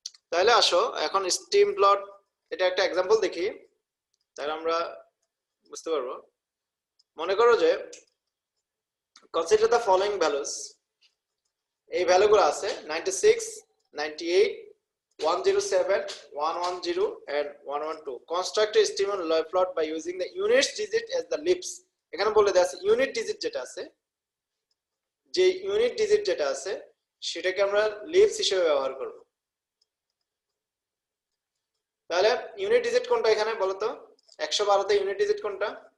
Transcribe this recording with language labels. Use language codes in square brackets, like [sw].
[bn] তাহলে আসো এখন স্টিম প্লট এটা একটা एग्जांपल দেখি, তাহলে আমরা বুঝতে পারবো। মনে করো যে কনসিডার দ্য ফলোইং ভ্যালুস, এই ভ্যালুগুলো আছে 96 98 107 110 and 112। [en] construct a stem and leaf plot by using the unit digit as the leaves। [bn] এখানে বলে দেয়া আছে ইউনিট ডিজিট যেটা আছে, যে ইউনিট ডিজিট যেটা আছে সেটাকে আমরা লিভস হিসেবে ব্যবহার করব। তাহলে ইউনিট ডিজিট কোনটা এখানে বলো তো? 112 তে ইউনিট ডিজিট কোনটা?